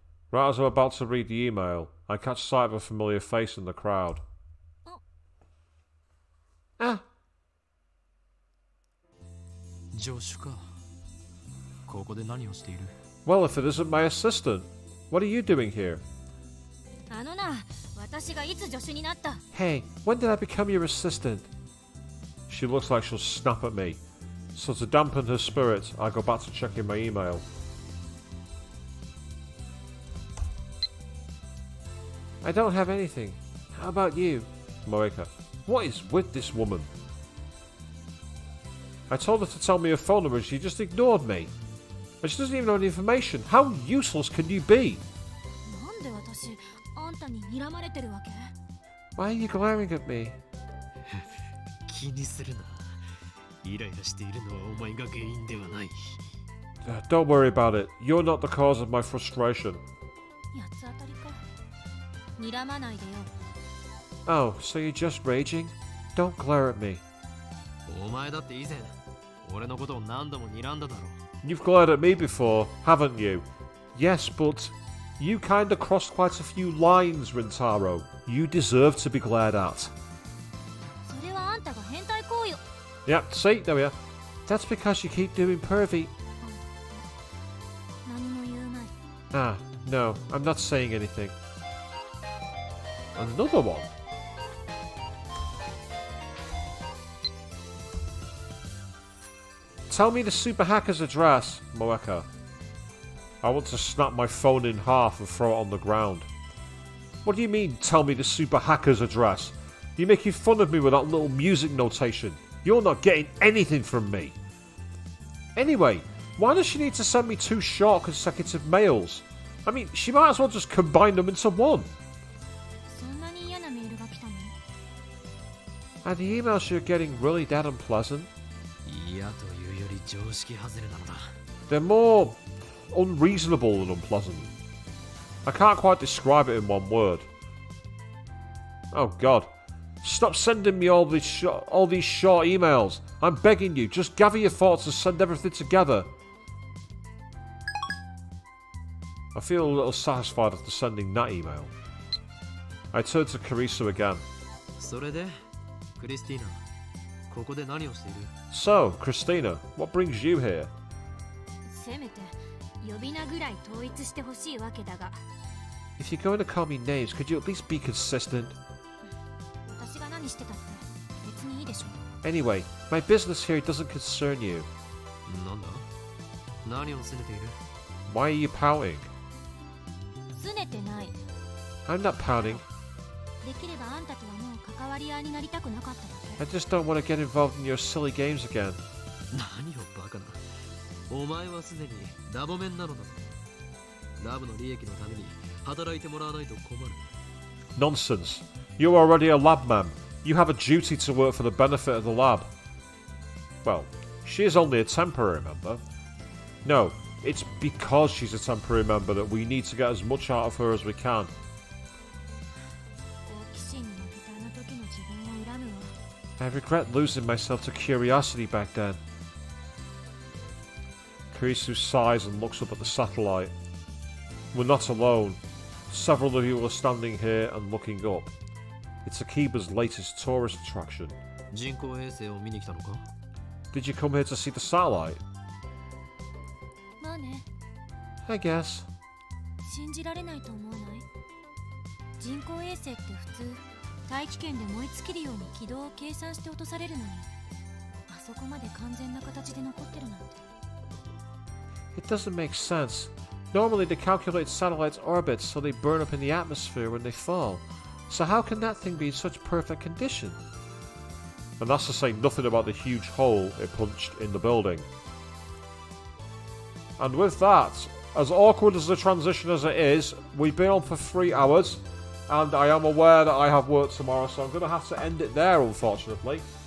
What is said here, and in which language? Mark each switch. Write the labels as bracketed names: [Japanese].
[English] Right as I'm about to read the email, I catch sight of a familiar face in the crowd. Ah! [Japanese] 助手か。ここで何をしている？ [English] Well, if it isn't my assistant, what are you doing here? [Japanese] あのな、私がいつ助手になった？ [English] Hey, when did I become your assistant? She looks like she'll snap at me, so to dampen her spirits, I go back to checking my email. I don't have anything. How about you? Moeka. What is with this woman? I told her to tell me her phone number and she just ignored me. And she doesn't even know any information. How useless can you be? [Japanese] なんで私、あんたに睨まれてるわけ？ [English] Why are you glaring at me? [Japanese] 気にするな。イライラしているのはお前が原因ではない。 [English] Don't worry about it. You're not the cause of my frustration. [Japanese] 八つ当たりか。睨まないでよ。 [English] Oh, so you're just raging? Don't glare at me. [Japanese] お前だって以前、俺のことを何度も睨んだだろ。 [English] You've glared at me before, haven't you? Yes, but you kinda crossed quite a few lines, Rintaro. You deserve to be glared at. [Japanese] それはあんたが変態行為を。 [English] Yep, see, there we are. That's because you keep doing pervy. [Japanese] 何も言うまい。 [English] Ah, no, I'm not saying anything. Another one? Tell me the super hacker's address, Moeka. I want to snap my phone in half and throw it on the ground. What do you mean, tell me the super hacker's address? You're making fun of me with that little music notation. You're not getting anything from me. Anyway, why does she need to send me 2 short consecutive mails? I mean, she might as well just combine them into one. [Japanese] そんなに嫌なメールが来たの？ [English] Are the emails you're getting really that unpleasant? [Japanese] 嫌というより常識外れなのだ。 [English] They're more unreasonable than unpleasant. I can't quite describe it in one word. Oh god. Stop sending me all these short emails. I'm begging you, just gather your thoughts and send everything together. I feel a little satisfied after sending that email. I turn to Kurisu again. [Japanese] それで、クリスティーナ、ここで何をしている？ [English] So, Christina, what brings you here? [Japanese] せめて呼び名ぐらい統一してほしいわけだが。 [English] If you're going to call me names, could you at least be consistent? [Japanese] 私が何してたって別にいいでしょ。 [English] Anyway, my business here doesn't concern you. [Japanese] なんだ？何を拗ねている？ [English] Why are you pouting? [Japanese] 拗ねてない。 [English] I'm not pouting. [Japanese] できればあんたとはもう関わり合いになりたくなかっただけ。 [English] I just don't want to get involved in your silly games again. [Japanese] 何をバカな。お前はすでにラボメンなのだぞ。ラブの利益のために働いてもらわないと困る。 [English] Nonsense. You're already a lab man. You have a duty to work for the benefit of the lab. Well, she is only a temporary member. No, it's because she's a temporary member that we need to get as much out of her as we can. [Japanese] 好奇心に負けたあの時の自分を恨むわ。 [English] I regret losing myself to curiosity back then. Kurisu sighs and looks up at the satellite. We're not alone. Several of you are standing here and looking up. It's Akiba's latest tourist attraction. [Japanese] 人工衛星を見に来たのか？ [English] Did you come here to see the satellite? [Japanese] まあね、 [English] I guess. [Japanese] 信じられないと思わない？人工衛星って普通大気圏で燃え尽きるように軌道を計算して落とされるのに、あそこまで完全な形で残ってるなんて。 [English] It doesn't make sense. Normally they calculate satellites' orbits so they burn up in the atmosphere when they fall. So how can that thing be in such perfect condition? And that's to say nothing about the huge hole it punched in the building. And with that, as awkward as the transition as it is, we've been on for 3 hours, and I am aware that I have work tomorrow, so I'm going to have to end it there, unfortunately.